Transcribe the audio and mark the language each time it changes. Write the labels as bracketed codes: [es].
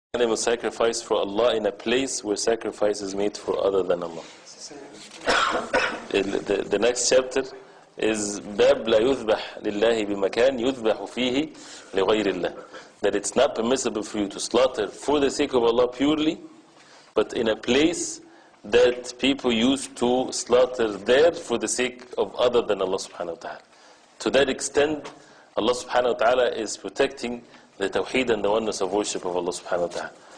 [en] animal sacrifice for Allah in a place where sacrifice is made for other than Allah. The next chapter is [ar] باب لا يذبح لله بمكان يذبح فيه لغير الله. [en] That it's not permissible for you to slaughter for the sake of Allah purely, but in a place that people used to slaughter there for the sake of other than Allah subhanahu wa ta'ala. To that extent, Allah subhanahu wa ta'ala is protecting the Tawhid and the oneness of worship of Allah subhanahu wa ta'ala.